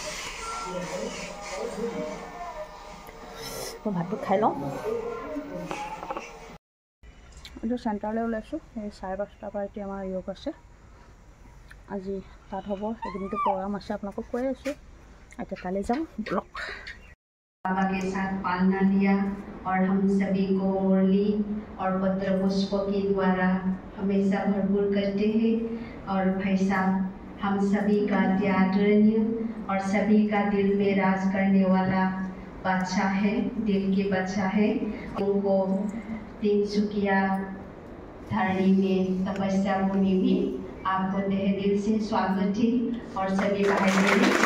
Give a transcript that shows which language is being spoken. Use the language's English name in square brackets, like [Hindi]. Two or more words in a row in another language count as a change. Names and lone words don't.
[Assamese] মই ভাতটো খাই লওঁ এইটো চেণ্টাৰলৈ ওলাইছোঁ এই 5:30 পৰা এতিয়া আমাৰ য়োগ আছে আজি তাত হ'ব সেইখিনিতো প্ৰগ্ৰাম আছে আপোনালোকক কৈ আছোঁ এতিয়া কালি যাম ব্লগ [Hindi] बाबा के साथ पालना लिया और हम सभी को मुरली और पत्र पुष्प के द्वारा हमेशा भरपूर करते हैं और भाई साहब हम सभी का आदरणीय और सभी का दिल में राज करने वाला बादशाह है दिल के बादशाह है उनको तिनसुकिया धरणी में तपस्या भूमि में आपको तहे दिल से स्वागत है और सभी भाई बहन